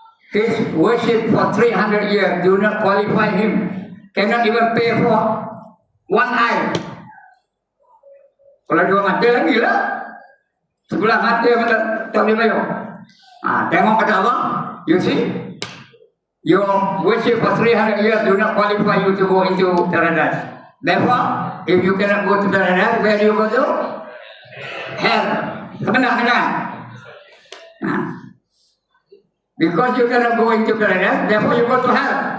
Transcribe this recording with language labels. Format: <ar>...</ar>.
<en>His worship for 300 years do not qualify him. Cannot even pay for one eye.</en> <ms>Kalau 2 mata lagi lah. Sebelah mata tak boleh bayar. Tengok kata Allah, you see?</ms> <en>Your worship for 300 years do not qualify you to go into paradise. Therefore, if you cannot go to paradise, where do you go to? Hell. Benar. Because you cannot go into paradise, therefore you go to hell.</en>